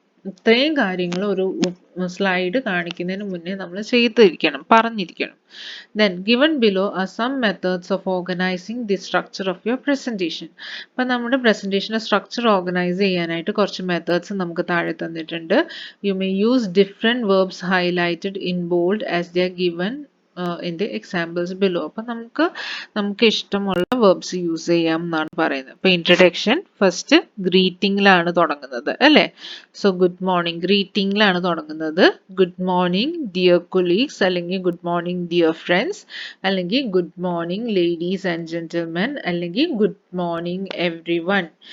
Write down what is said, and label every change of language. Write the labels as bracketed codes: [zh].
[ml] ഇത്രയും കാര്യങ്ങൾ ഒരു സ്ലൈഡ് കാണിക്കുന്നതിന് മുന്നേ നമ്മൾ ചെയ്തിരിക്കണം, പറഞ്ഞിരിക്കണം. [en] Then given below are some methods of organizing the structure of your presentation. [ml] അപ്പോൾ നമ്മുടെ പ്രസന്റേഷൻ്റെ സ്ട്രക്ചർ ഓർഗനൈസ് ചെയ്യാനായിട്ട് കുറച്ച് മെത്തേഡ്സ് നമുക്ക് താഴെ തന്നിട്ടുണ്ട്. [en] You may use different verbs highlighted in bold as they are given in the examples below. [ml] അപ്പം നമുക്ക് ഇഷ്ടമുള്ള വേർബ്സ് യൂസ് ചെയ്യാം എന്നാണ് പറയുന്നത്. ഇപ്പൊ ഇൻട്രഡക്ഷൻ ഫസ്റ്റ് ഗ്രീറ്റിംഗിലാണ് തുടങ്ങുന്നത് അല്ലേ? [en] so good morning, [ml] ഗ്രീറ്റിംഗിലാണ് തുടങ്ങുന്നത്. [en] good morning dear colleagues, [ml] അല്ലെങ്കിൽ [en] Good morning dear friends, അല്ലെങ്കിൽ good morning ladies and gentlemen, അല്ലെങ്കിൽ good morning everyone.